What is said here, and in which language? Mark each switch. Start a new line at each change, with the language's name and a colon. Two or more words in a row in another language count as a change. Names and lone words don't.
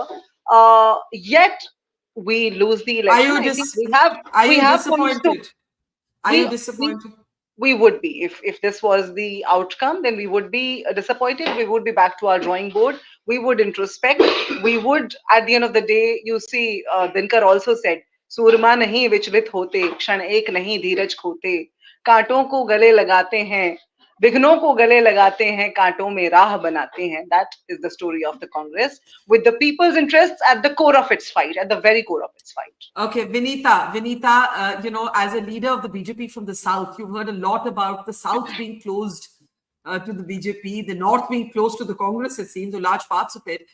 English: Yet we lose the election. Are you disappointed? Are you disappointed? We would be. If this was the outcome, then we would be disappointed. We would be back to our drawing board. We would introspect. We would, at the end of the day, you see, Dinkar also said,
Hindi: "सूरमा नहीं विचलित होते, क्षण एक नहीं धीरज खोते, कांटों को गले लगाते हैं, विघ्नों को गले लगाते हैं, कांटों में राह बनाते हैं."
English: That is the story of the Congress, with the people's interests at the core of its fight, at the very core of its fight. Okay, Vinita, as a leader of the BJP from the South, you've heard a lot about the South being closed to the BJP, the North being close to the Congress, it seems, or large parts of it.